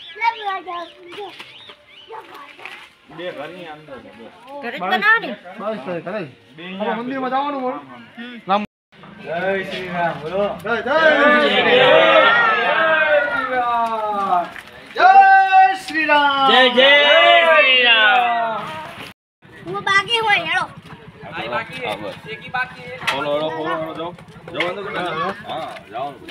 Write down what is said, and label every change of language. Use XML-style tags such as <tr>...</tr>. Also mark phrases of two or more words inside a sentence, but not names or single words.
<gu>બે ઘરની અંદર ઘરે બનાવવાની બસ ઘરે મંદિરમાં જવાનું રામ જય શ્રી રામ બોલો જય જય શ્રી રામ</gu> <hi>जय जय श्री राम।</hi> <gu>હું બાકી હોય હેડો</gu> <hi>आई बाकी है एक ही बाकी है</hi> <gu>બોલો જાઓ જાઓ અંદર હા જાઓ</gu>